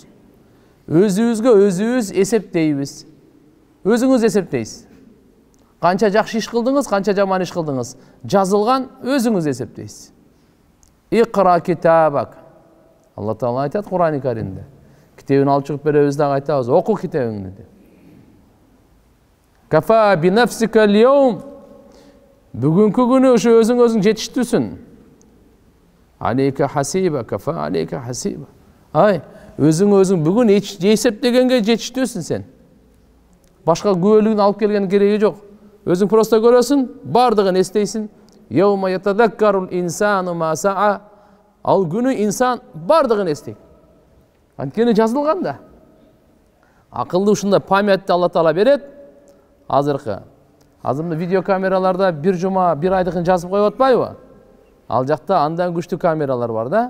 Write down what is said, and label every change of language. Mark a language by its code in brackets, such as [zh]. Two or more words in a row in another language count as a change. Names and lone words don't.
[ky] Өзүбүзгө өзүбүз эсептейбиз. Өзүңүз эсептейсиз. Канча жакшы иш кылдыңыз, канча жаман иш кылдыңыз, жазылган өзүңүз эсептейсиз. [ar] اقرأ كتابك. [ky] Алла Таала айтат Кур'ан-ы Каримде. Китебин алып чыгып беребиз дагы айтабыз, оку китебиңди деп. [ar] كفى بنفسك اليوم. [ky] Бүгүнкү күнү ошо өзүң жетиштүүсүн. [ar] عليك حسيبا، كفى عليك حسيبا. [ky] Өзүң бүгүн эсептегенге жетиштүүсүн сен. Башка күбөлүгүн алып келген кереги жок. Өзүң просто көрөсүн, бардыгын эстейсин. [ar] يوم يتذكر الإنسان ما سعى. [ky] Ал күнү инсан бардыгын эстейт. Анткени жазылган да. Акылды ушундай памятты Алла Таала берет. Азыркы видео камераларда бир жума, бир айдыкын жазып коюп атпайбы? Ал жакта андан күчтүү камералар бар да.